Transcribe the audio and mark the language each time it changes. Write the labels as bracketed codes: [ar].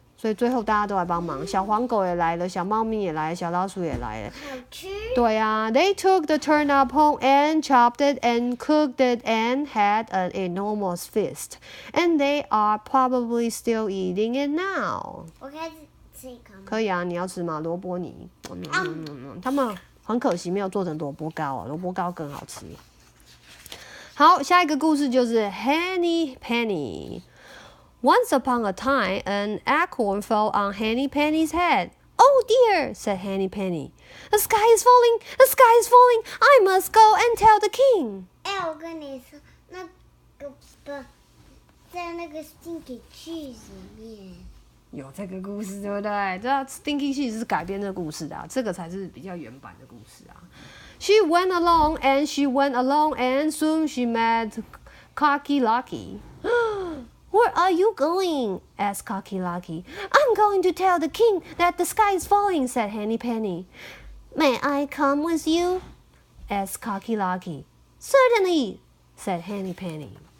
[zh] 所以最后大家都来帮忙，小黄狗也来了，小猫咪也来了，小老鼠也来了。好吃。对啊 [en] ，They took the turnip home and chopped it and cooked it and had an enormous feast, and they are probably still eating it now. [zh] 我开始吃一口。可以啊，你要吃吗？萝卜泥。他们很可惜没有做成萝卜糕啊，萝卜糕更好吃。好，下一个故事就是 [en] Henny Penny。Once upon a time, an acorn fell on Henny Penny's head. Oh dear, said Henny Penny. The sky is falling, the sky is falling. I must go and tell the king. [zh] 我跟你说，那个在那个 Stinky Cheese 里面。有这个故事对不对？这 Stinky Cheese 是改编这个故事的啊，这个才是比较原版的故事啊。 [en] She went along and she went along and soon she met Cocky Lucky. Where are you going? asked Cocky Lucky. I'm going to tell the king that the sky is falling, said Henny Penny. May I come with you? asked Cocky Lucky. Certainly, said Henny Penny.